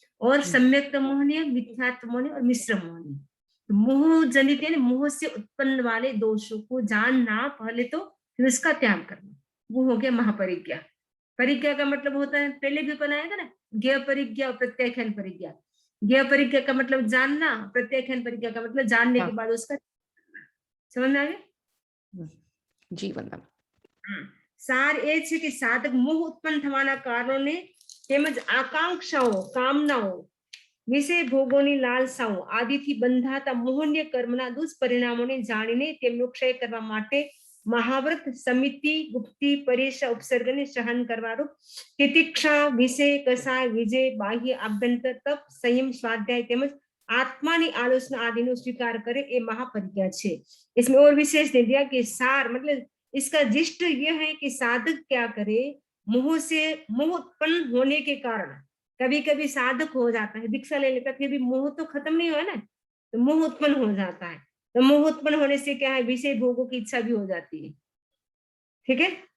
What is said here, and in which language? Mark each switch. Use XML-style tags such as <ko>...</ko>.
<hi>और सम्यक्त मोहनीय, मिथ्यात्व मोहनीय और मिश्र मोहनीय। मोह जनित यानी मोह से उत्पन्न वाले दोषों को जानना पहले, तो फिर उसका त्याग करना, वो हो गया महापरिज्ञा। परिज्ञा का मतलब होता है, पहले भी बनाएगा ना, ज्ञ परिज्ञा और प्रत्याख्यान परिज्ञा। ज्ञ परिज्ञा का मतलब जानना, प्रत्याख्यान परिज्ञा का मतलब जानने के बाद उसका, समझ में आ गया जी वंदना।</hi> <gu>सार ए छे कि साधक मोह उत्पन्न થવાના કારણોને તેમજ આકાંક્ષાઓ, કામનાઓ, વિષય ભોગોની લાલસાઓ આદિથી બંધાતા મોહનીય કર્મના દુષ્પરિણામોને જાણીને તેમનો ક્ષય કરવા માટે મહાવ્રત, સમિતિ, ગુપ્તિ, પરીક્ષા, ઉપસર્ગને સહન કરવાનું તિતિક્ષા, વિષય, કસાય, વિજય, બાહ્ય, આભ્યંતર, તપ, સંયમ, સ્વાધ્યાય તેમજ आत्मा ની आलोचना आदि નો</gu> <hi>स्वीकार करे, ये महापरिज्ञा है। इसमें और विशेष दे दिया कि सार मतलब इसका जिष्ट यह है कि साधक क्या करे, मोह से, मोह उत्पन्न होने के कारण कभी कभी साधक हो जाता है, दीक्षा ले लेता, फिर भी मोह तो खत्म नहीं हुआ ना, तो मोह उत्पन्न हो जाता है। तो मोह उत्पन्न होने से क्या है, विषय भोगों की इच्छा भी हो जाती है, ठीक है।</hi>